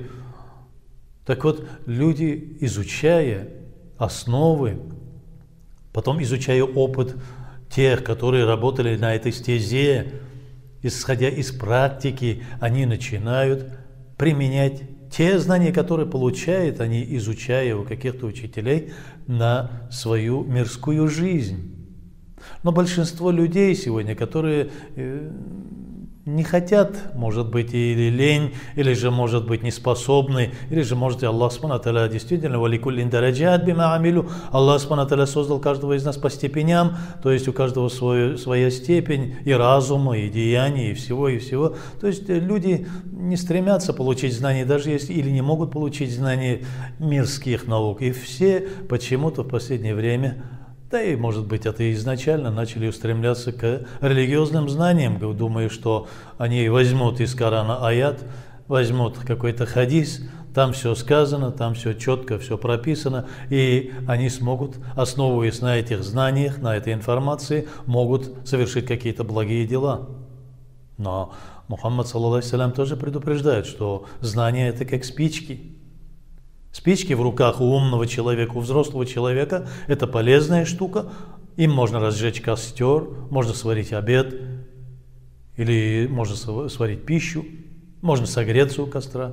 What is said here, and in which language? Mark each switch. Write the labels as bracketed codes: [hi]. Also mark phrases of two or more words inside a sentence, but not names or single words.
[ru] Так вот, люди, изучая основы, потом изучая опыт тех, которые работали на этой стезе, исходя из практики, они начинают применять те знания, которые получают они, изучая у каких-то учителей, на свою мирскую жизнь. Но большинство людей сегодня, которые не хотят, может быть, или лень, или же, может быть, не способны, или же, может, [ar] الله سبحانه وتعالى действительно ولكل درجات بما عملوا. الله سبحانه وتعالى [ru] создал каждого из нас по степеням, то есть у каждого своя степень и разума, и деяния, и всего, и всего. То есть люди не стремятся получить знания, даже если или не могут получить знания мирских наук. И все почему-то в последнее время, да и, может быть, это и изначально начали устремляться к религиозным знаниям, думая, что они возьмут из Корана аят, возьмут какой-то хадис, там все сказано, там все четко, все прописано, и они смогут, основываясь на этих знаниях, на этой информации, могут совершить какие-то благие дела. Но Мухаммад, [ar] صلى الله عليه وسلم, [ru] тоже предупреждает, что знания – это как спички. Спички в руках у умного человека, у взрослого человека – это полезная штука. Им можно разжечь костер, можно сварить обед, или можно сварить пищу, можно согреться у костра.